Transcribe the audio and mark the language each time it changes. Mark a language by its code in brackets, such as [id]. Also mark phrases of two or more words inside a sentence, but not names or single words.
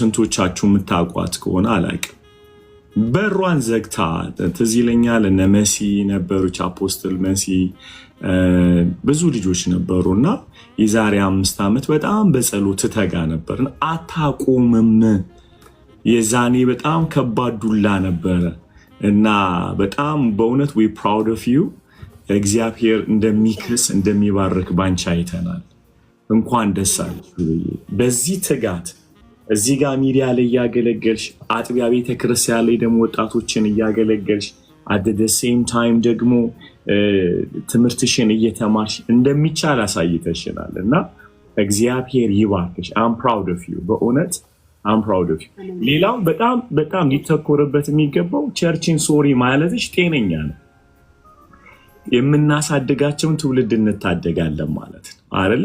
[am] ስንቶቻችሁ የምታውቋት ከሆነ አላውቅም። በሯን ዘግታ ትዝ ይለኛል እነ መሲ ነበሩች፣ አፖስትል መሲ ብዙ ልጆች ነበሩና የዛሬ 5 ዓመት በጣም በጸሎት ትተጋ ነበርና አታቆምም። የዛኔ በጣም ከባድ ዱላ ነበረ እና በጣም በእውነት [en] we proud of you። [am] እግዚአብሔር እንደሚክስ እንደሚባርክ ባንቺ አይተናል። እንኳን ደስ አለሽ በዚህ ትጋት እዚህ ጋር ሚዲያ ላይ እያገለገልሽ አጥቢያ ቤተክርስቲያን ላይ ደግሞ ወጣቶችን እያገለገልሽ [en] at the same time [am] ደግሞ ትምህርትሽን እየተማርሽ እንደሚቻል አሳይተሽናል እና እግዚአብሔር ይባርክሽ። [en] I'm proud of you [am] በእውነት [en] I'm proud of you። [am] ሌላው በጣም ሊተኮርበት የሚገባው ቸርችን ሶሪ ማለትሽ ጤነኛ ነው። የምናሳድጋቸውን ትውልድ እንታደጋለን ማለት ነው አይደለ?